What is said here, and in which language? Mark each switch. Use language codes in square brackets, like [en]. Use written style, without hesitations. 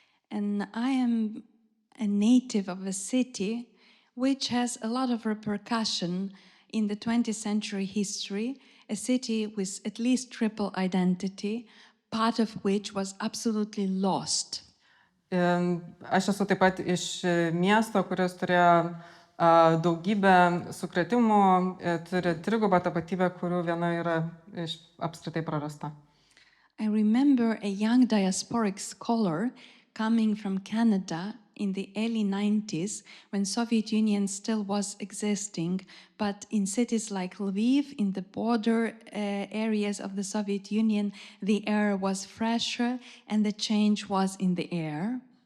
[en] And I am a native of a city which has a lot of repercussion in the 20th century history, a city with at least triple identity, part of which was absolutely lost. [lt] Aš esu taip pat iš miesto, kuris turėjo daugybę sukrėtimų, turi trigubą tapatybę, kurių viena yra apskritai prarasta. [en] I remember a young diasporic scholar coming from Canada in the early 90s when Soviet Union still was existing, but in cities like Lviv, in the border areas of the Soviet Union, the air was fresher and the change was in the air.